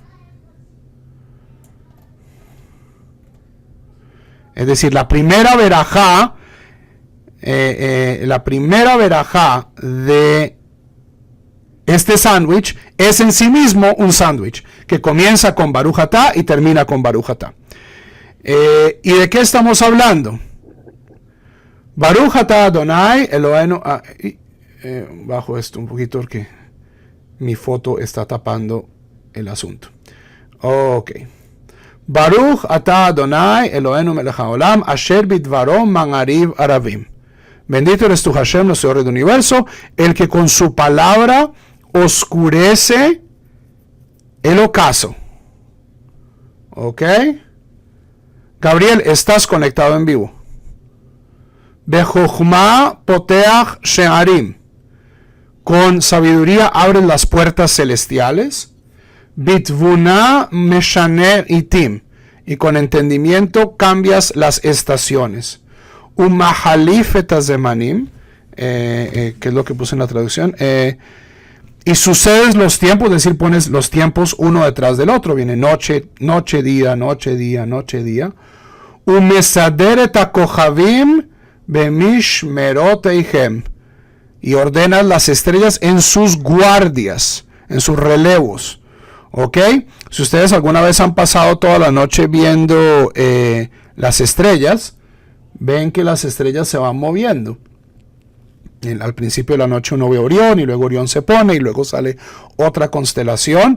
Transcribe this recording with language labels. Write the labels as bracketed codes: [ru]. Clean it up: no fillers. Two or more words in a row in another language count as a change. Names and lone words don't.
[es] Es decir, la primera verajá de este sándwich es en sí mismo un sándwich que comienza con [he] ברוך אתה [es] y termina con [he] ברוך אתה. [es] ¿Y de qué estamos hablando? [he] ברוך אתה אדני אלהינו. [es] Bajo esto un poquito porque mi foto está tapando el asunto. Ok. [he] ברוך אתה אדני אלהינו מלך העולם אשר בדברו מעריב ערבים. [es] Bendito eres tú, Hashem, nuestro Rey del universo, el que con su palabra oscurece el ocaso. ¿Ok? Gabriel, estás conectado en vivo. [he] בחכמה פותח שערים. [es] Con sabiduría abres las puertas celestiales. [he] בתבונה משנה עתים. [es] Y con entendimiento cambias las estaciones. [he] ומחליף את הזמנים, [es] que es lo que puse en la traducción, y sucedes los tiempos, es decir, pones los tiempos uno detrás del otro, viene noche, noche, día, noche, día, noche, día. [he] ומסדר את הכוכבים במשמרותיהם, [es] y ordenas las estrellas en sus guardias, en sus relevos. ¿Ok? Si ustedes alguna vez han pasado toda la noche viendo las estrellas, ven que las estrellas se van moviendo. Al principio de la noche uno ve Orión y luego Orión se pone y luego sale otra constelación.